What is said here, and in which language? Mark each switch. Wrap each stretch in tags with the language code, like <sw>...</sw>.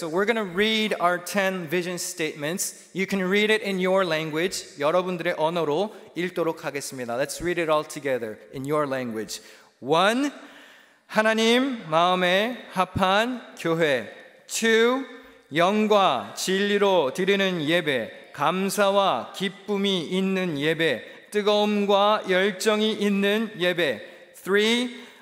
<en>So we're going to read our 10 vision statements. You can read it in your language.</en> <ko>여러분들의 언어로 읽도록 하겠습니다.</ko> <en>Let's read it all together in your language. 1.</en> <ko>하나님 마음에 합한 교회. 2. 영과 진리로 드리는 예배. 감사와 기쁨이 있는 예배. 뜨거움과 열정이 있는 예배. 3.</ko>